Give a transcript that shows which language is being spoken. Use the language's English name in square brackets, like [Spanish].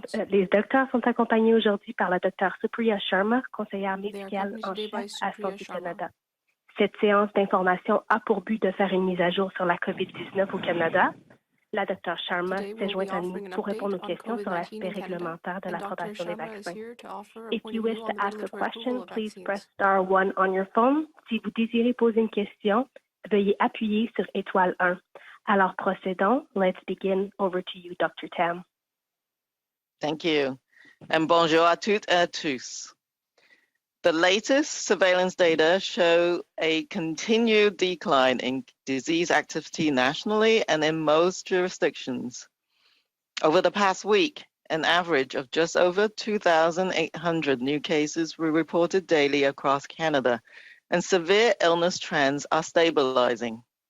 [French] Les docteurs sont accompagnés aujourd'hui par la Dr. Supriya Sharma, conseillère médicale en chef à Santé Canada. Cette séance d'information a pour but de faire une mise à jour sur la COVID-19 au Canada. La Dr. Sharma s'est jointe à nous pour répondre aux questions sur l'aspect réglementaire de l'approbation des vaccins. [English] If you wish to ask a question, please press *1 on your phone. [French] Si vous désirez poser une question, veuillez appuyer sur étoile 1. Alors procédons. [English] Let's begin. Over to you, Dr. Tam. Thank you. [French] And bonjour à toutes et à tous. [English] The latest surveillance data show a continued decline in disease activity nationally and in most jurisdictions. Over the past week, an average of just over 2,800 new cases were reported daily across Canada, and severe illness trends are stabilizing.